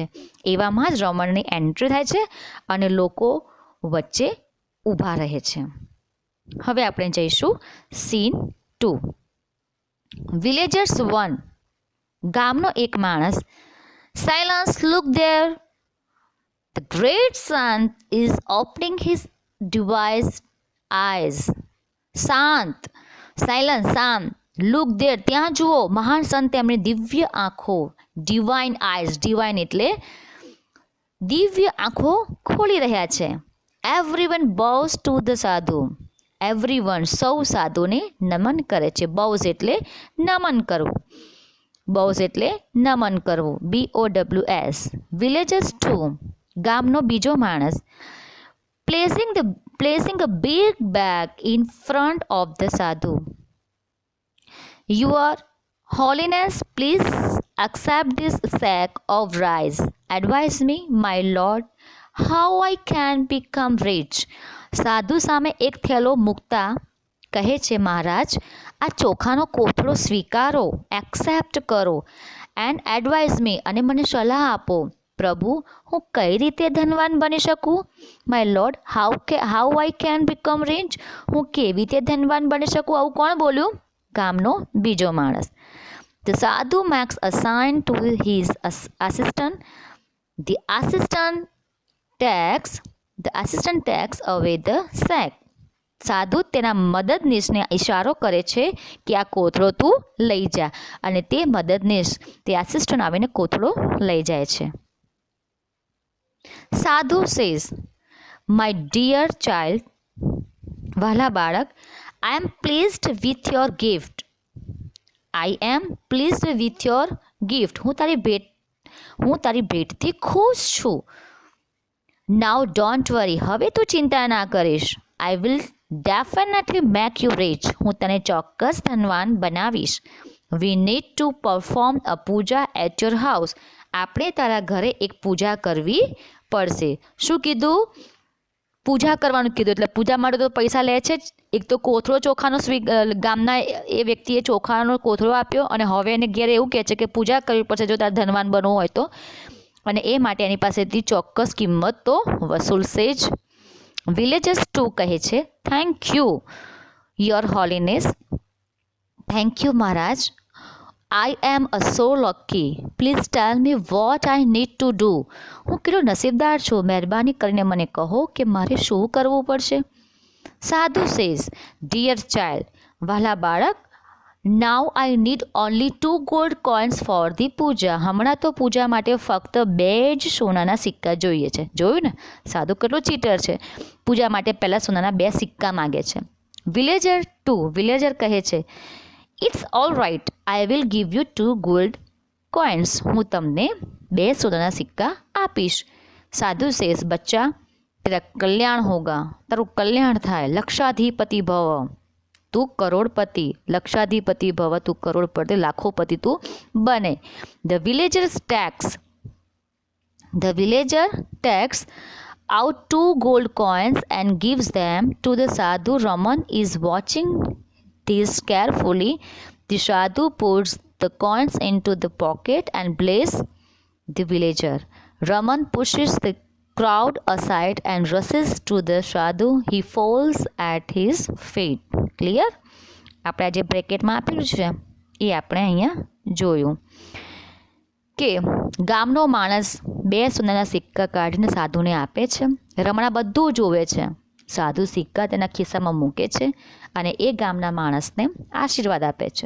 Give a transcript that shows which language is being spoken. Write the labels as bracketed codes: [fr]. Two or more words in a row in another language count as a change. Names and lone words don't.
[gu] એવામાં જ રમણની એન્ટ્રી થાય છે અને લોકો વચ્ચે ઊભા રહે છે. હવે આપણે જઈશું સીન 2. વિલેજર્સ 1. ગામનો એક માણસ. [en] Silence, look there. The great sun is opening his device eyes. [gu] શાંત. સાયલન્સ, શાંત. [en] look there, [gu] ત્યાં જુઓ. મહાન સંત તેમની દિવ્ય આંખો, [en] divine eyes, [gu] ડિવાઇન એટલે દિવ્ય આંખો ખોલી રહ્યા છે. [en] everyone bows to the sadhu. [gu] એવરીવન, સૌ સાધુને નમન કરે છે. bows એટલે નમન કરવું. bows એટલે નમન કરવું. BOWS. વિલેજર્સ 2. ગામનો બીજો માણસ. [en] Placing a big bag in front of the sadhu. Your Holiness, please accept this sack of rice. Advise me, my lord, how I can become rich. [gu] સાધુ સામે એક થેલો મૂકતા કહે છે, મહારાજ, આ ચોખાનો કોથળો સ્વીકારો, એક્સેપ્ટ કરો. [en] and advise me, [gu] અને મને સલાહ આપો, પ્રભુ, હું કઈ રીતે ધનવાન બની શકું? [en] My lord, how I can become rich. [gu] હું કેવી રીતે ધનવાન બની શકું? આવું કોણ બોલ્યું? ગામનો બીજો માણસ. [en] The sadhu makes a sign to his assistant. The assistant takes away the sack. [gu] સાધુ તેના મદદનીશને ઇશારો કરે છે કે આ કોથળો તું લઈ જા, અને તે મદદનીશ, તે આસિસ્ટન્ટ આવીને કોથળો લઈ જાય છે. [en] Sadhu says, my dear child, [gu] વહાલા બાળક, [en] I am pleased with your gift. I am pleased with your gift. [gu] હું તારી ભેટથી ખુશ છું. [en] Now don't worry. [gu] હવે તું ચિંતા ના કરીશ. [en] I will definitely make you rich. [gu] હું તને ચોક્કસ ધનવાન બનાવીશ. [en] We need to perform a puja at your house. [gu] આપણે તારા ઘરે એક પૂજા કરવી પડશે. શું કીધું? પૂજા કરવાનું કીધું. એટલે પૂજા માટે તો પૈસા લે છે જ. એક તો કોથળો ચોખાનો ગામના એ વ્યક્તિએ ચોખાનો કોથળો આપ્યો, અને હવે એને ઘેર એવું કહે છે કે પૂજા કરવી પડશે જો તારે ધનવાન બનવું હોય તો, અને એ માટે એની પાસેથી ચોક્કસ કિંમત તો વસૂલશે જ. વિલેજર્સ 2 કહે છે, [en] thank you your holiness. thank you [gu] મહારાજ. [en] I am so lucky. Please tell me what I need to do. [gu] હું કેટલો નસીબદાર છું. મહેરબાની કરીને મને કહો કે મારે શું કરવું પડશે. [en] Sadhu says, dear child, [gu] વહાલા બાળક, [en] now I need only 2 gold coins for the puja. [gu] હમણાં તો પૂજા માટે ફક્ત 2 જ સોનાના સિક્કા જોઈએ છે. જોયું ને, સાધુ કેટલો ચીટર છે. પૂજા માટે પહેલાં સોનાના 2 સિક્કા માગે છે. [en] Villager 2, villager [gu] કહે છે, [en] it's all right, I will give you 2 gold coins. [gu] હું તમને 2 સોનાના સિક્કા આપીશ. [en] sadhu says, [hi] बच्चा, तेरा कल्याण होगा, [gu] તારું કલ્યાણ થાય. [sa] लक्षाधिपति भव, [gu] તું કરોડપતિ. [sa] लक्षाधिपति भव, [gu] તું કરોડપતિ, લાખોપતિ તું બને. [en] The villager takes out 2 gold coins and gives them to the sadhu. Raman is watching this carefully. The sadhu puts the coins into the pocket and blesses the villager. Raman pushes the crowd aside and rushes to the sadhu. He falls at his feet. Clear? [gu] આપણે જે બ્રેકેટમાં આપેલું છે એ આપણે અહીંયા જોયું કે ગામનો માણસ 2 સોનાના સિક્કા કાઢીને સાધુને આપે છે. રમણા બધું જોવે છે. સાધુ સિક્કા તેના ખિસ્સામાં મૂકે છે અને એ ગામના માણસને આશીર્વાદ આપે છે.